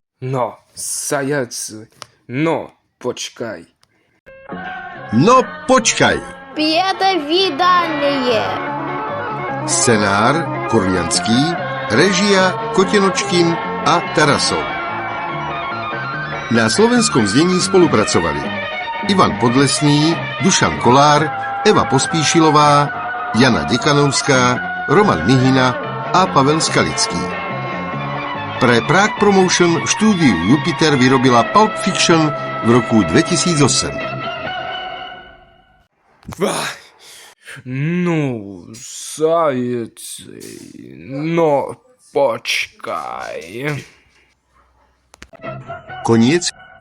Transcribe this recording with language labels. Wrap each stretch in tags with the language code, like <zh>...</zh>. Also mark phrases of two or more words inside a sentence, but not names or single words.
<sk>No, zajac, no, počkaj. No počkaj. Pěte vydanie. Scenár Kurlianský, režia Kotenočkin a Tarasov. Na slovenskom znení spolupracovali Ivan Podlesný, Dušan Kolár, Eva Pospíšilová, Jana Dekanovská, Roman Mihina a Pavel Skalický. Pre Prague Promotion v štúdiu Jupiter vyrobila Pulp Fiction v roku 2008. No, zajac, no, počkaj. Koniec</sk>